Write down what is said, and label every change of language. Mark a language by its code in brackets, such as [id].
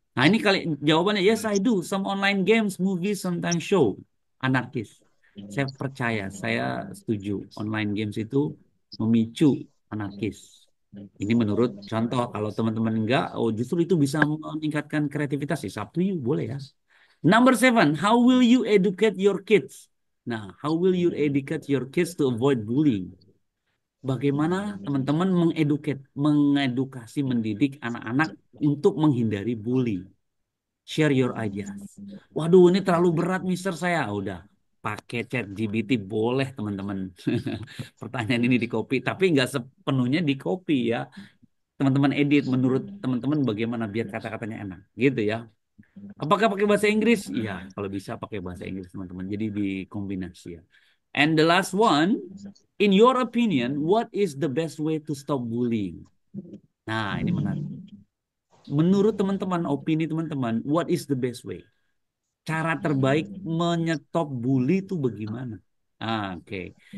[id] Nah ini kali jawabannya [en] yes I do. Some online games, movies sometimes show anarkis. [id] Saya percaya, saya setuju. Online games itu memicu anarkis. Ini menurut contoh, kalau teman-teman enggak, oh justru itu bisa meningkatkan kreativitas. [en] It's up to you, [id] boleh ya. [en] Number 7, how will you educate your kids? Nah, how will you educate your kids to avoid bullying? [id] Bagaimana teman-teman mengedukasi, mendidik anak-anak untuk menghindari bully? [en] Share your ideas. [id] Waduh, ini terlalu berat, Mister saya. Udah, pakai ChatGPT boleh, teman-teman. Pertanyaan ini di copy, tapi nggak sepenuhnya di copy ya. Teman-teman edit menurut teman-teman bagaimana biar kata-katanya enak, gitu ya. Apakah pakai bahasa Inggris? Ya, kalau bisa pakai bahasa Inggris, teman-teman. Jadi dikombinasi ya. [en] And the last one, in your opinion, what is the best way to stop bullying? [id] Nah, ini menarik. Menurut teman-teman, opini teman-teman, [en] what is the best way? [id] Cara terbaik menyetop bully itu bagaimana? Oke.